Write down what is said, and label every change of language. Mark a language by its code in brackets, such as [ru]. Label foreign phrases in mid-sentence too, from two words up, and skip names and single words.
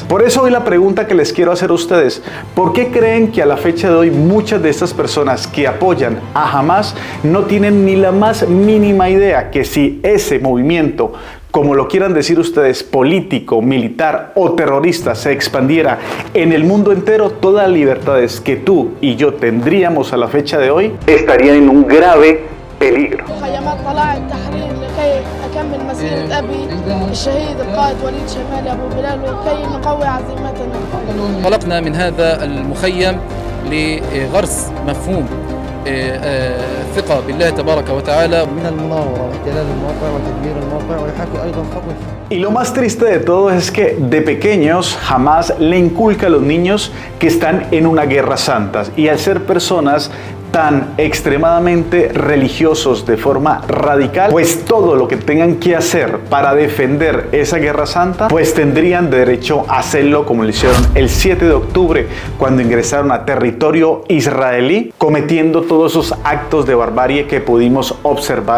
[es] Por eso hoy la pregunta que les quiero hacer a ustedes: ¿por qué creen que a la fecha de hoy muchas de estas personas que apoyan a Hamás no tienen ni la más mínima idea que si ese movimiento, como lo quieran decir ustedes, político, militar o terrorista, se expandiera en el mundo entero, todas las libertades que tú y yo tendríamos a la fecha de hoy estarían en un grave peligro? [ar] انطلقنا من هذا المخيم لغرس مفهوم الثقة بالله تبارك وتعالى من المناورة واحتلال الموقع وتدمير الموقع ويحاكي أيضا خطف. [es] Y lo más triste de todo es que de pequeños Hamás le inculca a los niños que están en una guerra santa, y al ser personas tan extremadamente religiosos de forma radical, pues todo lo que tengan que hacer para defender esa guerra santa, pues tendrían derecho a hacerlo, como lo hicieron el 7 de octubre cuando ingresaron a territorio israelí, cometiendo todos esos actos de barbarie que pudimos observar.